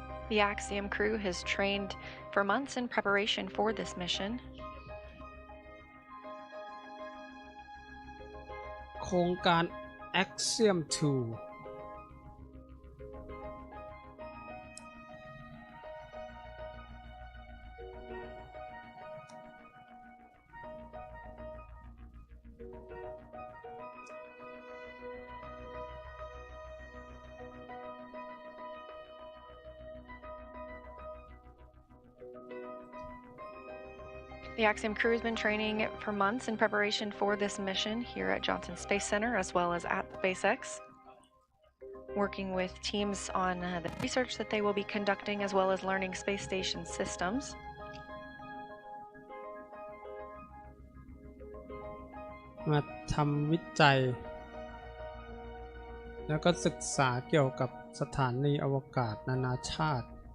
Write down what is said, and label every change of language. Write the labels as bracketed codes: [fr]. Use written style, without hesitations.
[en] The Axiom crew has trained for months in preparation for this mission. [th] โครงการ Axiom2 [en] The Axiom crew has been training for months in preparation for this mission here at Johnson Space Center as well as at SpaceX, working with teams on the research that they will be conducting as well as learning space station systems. [th] มาทำวิจัยแล้วก็ศึกษาเกี่ยวกับสถานีอวกาศนานาชาติ